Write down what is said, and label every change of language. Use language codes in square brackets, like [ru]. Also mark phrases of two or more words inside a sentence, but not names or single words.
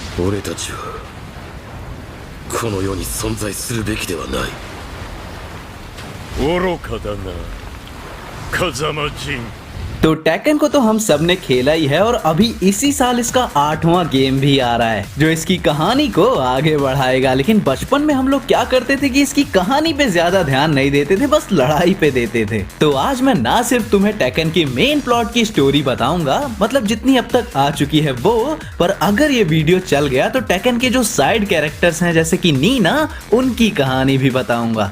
[ja] 俺たちはこの世に存在するべきではない。愚かだな風間仁。 [hi] तो टेकन को तो हम सब ने खेला ही है और अभी इसी साल इसका 8वां गेम भी आ रहा है जो इसकी कहानी को आगे बढ़ाएगा। लेकिन बचपन में हम लोग क्या करते थे कि इसकी कहानी पे ज्यादा ध्यान नहीं देते थे, बस लड़ाई पे देते थे। तो आज मैं ना सिर्फ तुम्हें टेकन की [en] main plot [hi] की स्टोरी बताऊंगा, मतलब जितनी अब तक आ चुकी है वो, पर अगर ये वीडियो चल गया तो टेकन के जो [en] side characters [hi] हैं जैसे कि नीना, उनकी कहानी भी बताऊंगा।